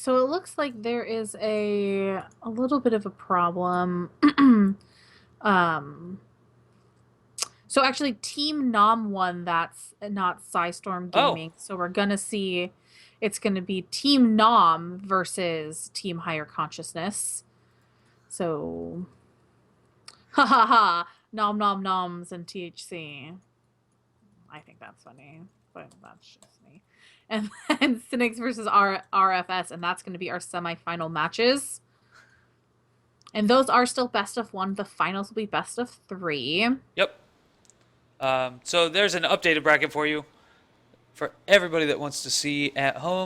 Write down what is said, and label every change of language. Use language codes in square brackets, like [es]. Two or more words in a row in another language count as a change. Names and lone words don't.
[en] So it looks like there is a little bit of a problem. um so actually Team Nom won, that's not Psystorm Oh, Gaming. So we're gonna see it's gonna be Team Nom versus Team Higher Consciousness. So ha ha ha, nom nom noms and THC. I think that's funny, but that's just me. And then Cynics versus RFS, and that's going to be our semifinal matches. And those are still best of one. The finals will be best of three. yep. So there's an updated bracket for you for everybody that wants to see at home.